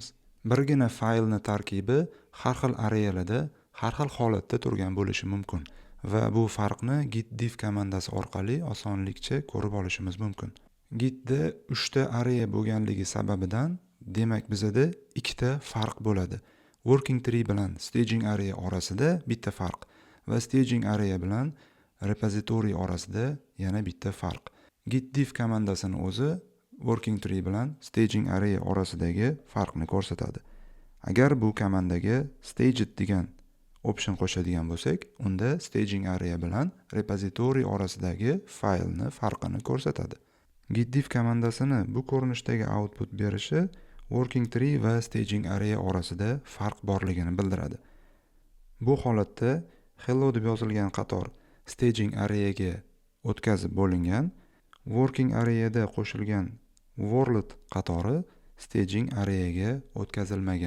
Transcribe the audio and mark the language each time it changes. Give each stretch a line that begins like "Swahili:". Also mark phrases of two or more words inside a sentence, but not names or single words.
Uzbek: Birgina faylni tarkibi har xil areyalarda, har xil holatda turgan bo'lishi mumkin va bu farqni
English: git diff
Uzbek: komandasi orqali osonlikcha ko'rib olishimiz mumkin. Gitda 3 ta areya bo'lganligi sababidan, demak bizada 2 ta farq bo'ladi.
English: Working tree
Uzbek: bilan
English: staging area
Uzbek: orasida bitta farq va
English: staging area
Uzbek: bilan repository orasida yana bitta farq.
English: Git diff
Uzbek: komandasini o'zi
English: working tree
Uzbek: bilan
English: staging area
Uzbek: orasidagi farqni ko'rsatadi. Agar bu komandaga staged degan option qo'shadigan bo'lsak, unda
English: staging area
Uzbek: bilan repository orasidagi faylni farqini ko'rsatadi.
English: Git diff
Uzbek: komandasini bu ko'rinishdagi output berishi
English: working tree
Uzbek: va
English: staging area
Uzbek: orasida farq borligini bildiradi. Bu holatda hello deb yozilgan qator
English: staging areaga
Uzbek: o'tkazib bo'lingan,
English: working areada
Uzbek: qo'shilgan world qatori
English: staging areaga
Uzbek: o'tkazilmagan.